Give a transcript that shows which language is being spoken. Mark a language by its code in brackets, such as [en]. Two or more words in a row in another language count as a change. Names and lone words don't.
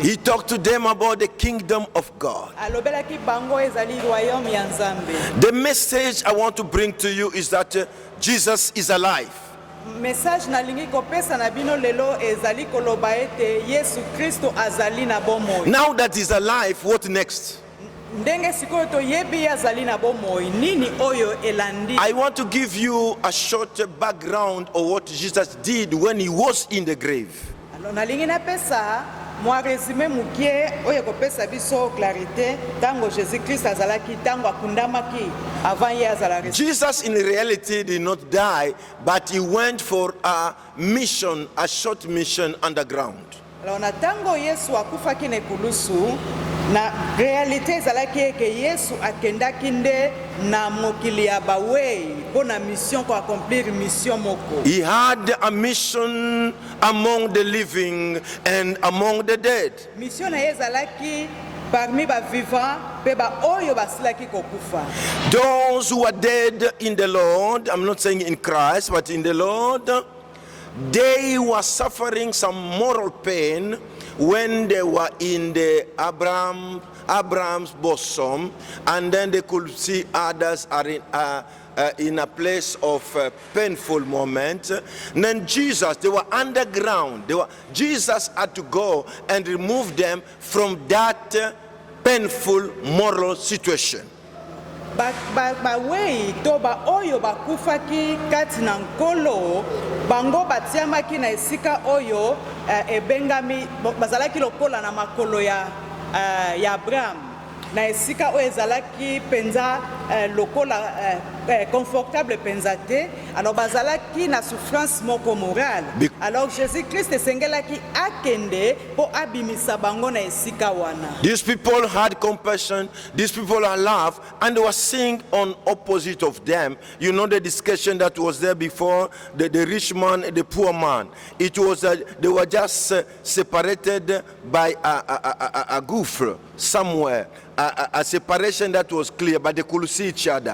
[en] He talked to them about the kingdom of God. [ln] Alobelaki bango ezali royaume ya Nzambe. [en] The message I want to bring to you is that Jesus is alive. [ln] Message nalingi kopesa na bino lelo ezali koloba ete Yesu Kristo azali na bomoi. [en] Now that he's alive, what next? [ln] Ndenge sikoyo toyebi ye azali na bomoi, nini oyo elandi? [en] I want to give you a short background of what Jesus did when he was in the grave. [ln] Alors nalingi napesa mwa resume mukie oyo kopesa biso clarité tango Jésus Christ azalaki tango akundamaki avant ye azala ressuscité. [en] Jesus in reality did not die, but he went for a mission, a short mission underground. [ln] Alors na tango Yesu akufaki na ekulusu, na réalité ezalaki eke Yesu akendaki nde na mokili ya bawei mpona mission ko accomplir mission moko. [en] He had a mission among the living and among the dead. [ln] Mission na ye ezalaki parmi ba vivants pe ba oyo basilaki kokufa. [en] Those who are dead in the Lord, I'm not saying in Christ, but in the Lord, they were suffering some moral pain when they were in the Abraham's bosom, and then they could see others are in a place of painful moment. And then Jesus, they were underground. Jesus had to go and remove them from that painful moral situation. [ln] Bawei to ba oyo bakufaki kati na nkolo bango batiamaki na esika oyo ebengami bazalaki lokola na makolo ya Abraham na esika oyo ezalaki penza lokola confortable penzate. Alors bazalaki na souffrance moko morale. Alors Jésus-Christ esengelaki akende po abimisa bango na esika wana. [en] These people had compassion, these people are love, and they were seeing on opposite of them. You know the discussion that was there before, the rich man and the poor man. It was they were just separated by a gouffre somewhere, a separation that was clear, but they could see each other.